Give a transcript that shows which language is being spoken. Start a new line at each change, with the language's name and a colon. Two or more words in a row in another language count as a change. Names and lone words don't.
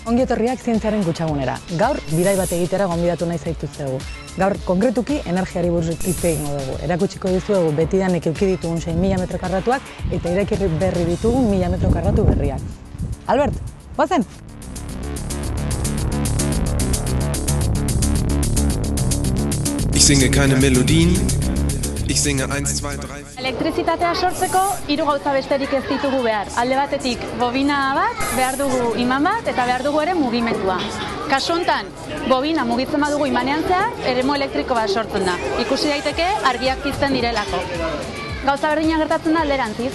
Basque: etorriak zientziaren kutsagunera. Gaur, bidai bat egitera gonbidatu nahi zaituztegu. Gaur, konkretuki, energiari buruz hitz egingo dugu. Erakutsiko dizuegu betidanik eduki ditugun 6.000 metro karratuak eta irekirri berri ditugun 1.000 metro karratu berriak. Albert, goazen!
German: Ich singe keine Melodien, ich singe 1, 2, 3...
Basque: Elektrizitatea sortzeko 3 gauza besterik ez ditugu behar. Alde batetik bobina bat, behar dugu iman bat eta behar dugu ere mugimendua. Kasu honetan, bobina mugitzen badugu imanean zehar, eremu elektriko bat sortzen da. Ikusi daiteke argiak pizten direlako. Gauza berdina gertatzen da alderantziz.